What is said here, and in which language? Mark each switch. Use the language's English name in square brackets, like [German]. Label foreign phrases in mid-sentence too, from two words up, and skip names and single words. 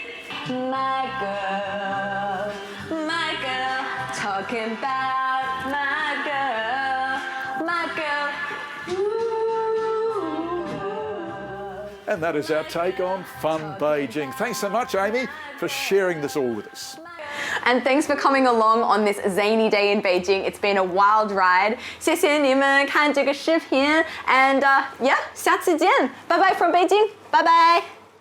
[English] My girl, talking about my girl. Ooh. And that is our take on Fun Beijing. Thanks so much, Amy, for sharing this all with us. And thanks for coming along on this zany day in Beijing. It's been a wild ride. [Chinese] 谢谢你们看这个视频 [English] and yeah, [Chinese] 下次见. [English] Bye bye from Beijing. Bye bye.